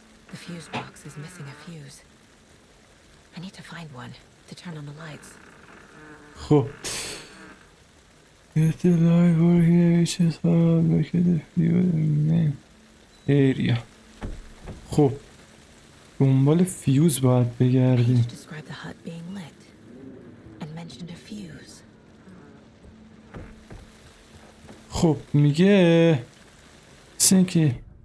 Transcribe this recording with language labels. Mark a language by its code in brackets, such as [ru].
[en] The fuse box is missing a fuse. I need to find one to turn on the lights. [fa] خب [en] Get the light over here, ویچزهات. Look at the fuse area. [fa] خب دنبال فیوز باید بگردیم. [en] Page described the hut being lit and mentioned a fuse. [fa] خب میگه مثل که